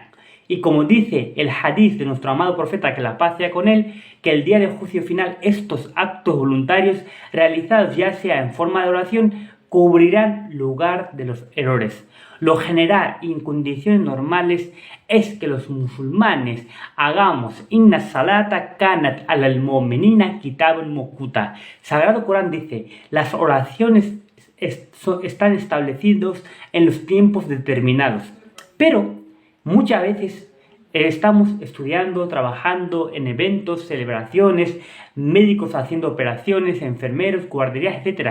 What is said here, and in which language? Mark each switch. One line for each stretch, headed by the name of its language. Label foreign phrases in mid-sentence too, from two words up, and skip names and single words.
Spanish: Y como dice el hadith de nuestro amado profeta, que la paz sea con él, que el día del juicio final estos actos voluntarios realizados ya sea en forma de oración cubrirán lugar de los errores. Lo general y en condiciones normales es que los musulmanes hagamos
Arabic: إن الصلاة كانت على المؤمنين كتابا موقوتا.
Spanish: Sagrado Corán dice, las oraciones están establecidos en los tiempos determinados. Pero muchas veces estamos estudiando, trabajando en eventos, celebraciones, médicos haciendo operaciones, enfermeros, guarderías, etc.